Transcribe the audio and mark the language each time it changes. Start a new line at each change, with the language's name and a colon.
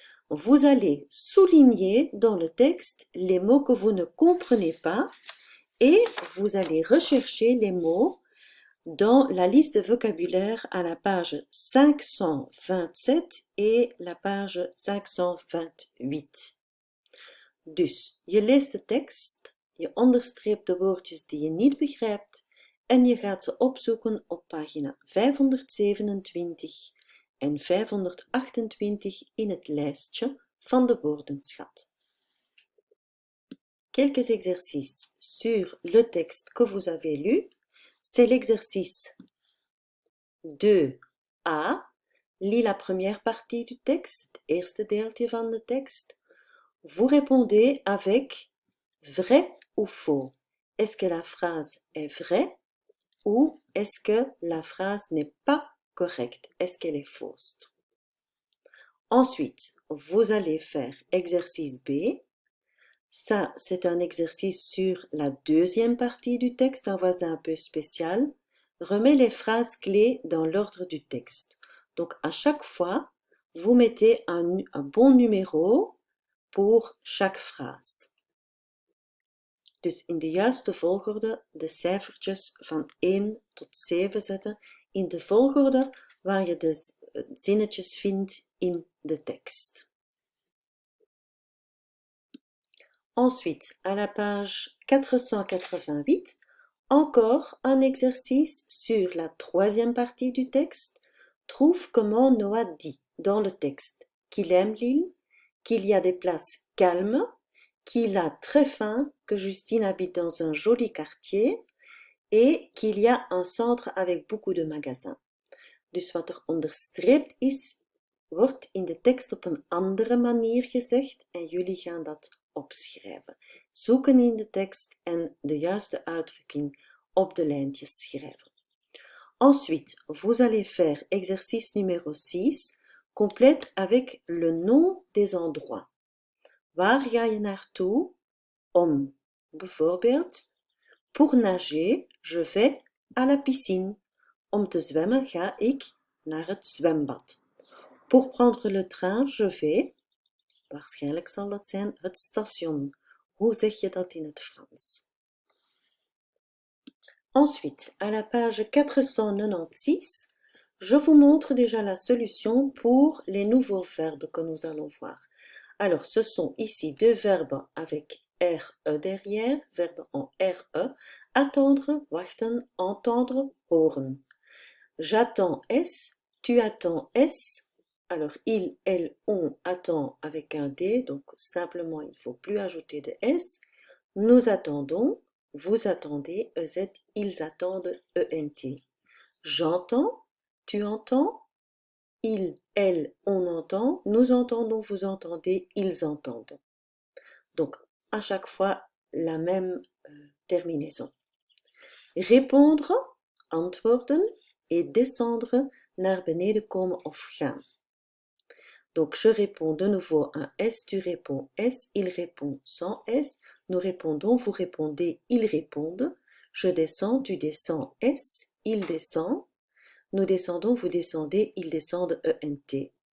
French: Vous allez souligner dans le texte les mots que vous ne comprenez pas et vous allez rechercher les mots dans la liste de vocabulaire à la page 527 et la page 528.
Dutch: Dus je leest de tekst, je onderstreept de woordjes die je niet begrijpt en je gaat ze opzoeken op pagina 527 en 528 in het lijstje van de woordenschat.
French: Quelques exercices sur le texte que vous avez lu. C'est l'exercice 2a. Lis la première partie du texte, het eerste deeltje van de tekst. Vous répondez avec vrai ou faux. Est-ce que la phrase est vraie ou est-ce que la phrase n'est pas correcte? Est-ce qu'elle est fausse? Ensuite, vous allez faire exercice B. Ça, c'est un exercice sur la deuxième partie du texte, un voisin un peu spécial. Remets les phrases clés dans l'ordre du texte. Donc, à chaque fois, vous mettez un bon numéro pour chaque phrase.
Dutch: Dus in de juiste volgorde de cijfertjes van 1 tot 7 zetten, in de volgorde waar je de zinnetjes vindt in de tekst.
French: Ensuite, à la page 488, encore un exercice sur la troisième partie du texte. Trouve comment Noah dit dans le texte qu'il aime l'île, qu'il y a des places calmes, qu'il a très faim, que Justine habite dans un joli quartier et qu'il y a un centre avec beaucoup de magasins.
Dutch: Dus wat er onderstreept is, wordt in de tekst op een andere manier gezegd en jullie gaan dat opschrijven. Zoeken in de tekst en de juiste uitdrukking op de lijntjes schrijven.
French: Ensuite, vous allez faire exercice numéro 6, complète avec le nom des endroits. Waar ga je naartoe om? Bijvoorbeeld, pour nager, je vais à la piscine.
Dutch: Om te zwemmen ga ik naar het zwembad. Pour prendre le train, je vais, waarschijnlijk zal dat zijn het station. Hoe zeg je dat in het Frans?
French: Ensuite, à la page 496, je vous montre déjà la solution pour les nouveaux verbes que nous allons voir. Alors, ce sont ici deux verbes avec RE derrière, verbes en RE. Attendre, wachten, entendre, horen. J'attends S, tu attends S. Alors, il, elle, on attend avec un D, donc simplement il ne faut plus ajouter de S. Nous attendons, vous attendez, EZ, ils attendent, ENT. J'entends, tu entends, il, elle, on entend, nous entendons, vous entendez, ils entendent. Donc, à chaque fois, la même terminaison. Répondre, antwoorden, et descendre, naar beneden komen of gaan. Donc, je réponds de nouveau un S, tu réponds S, il répond sans S, nous répondons, vous répondez, ils répondent. Je descends, tu descends S, il descend. Nous descendons, vous descendez, ils descendent ENT.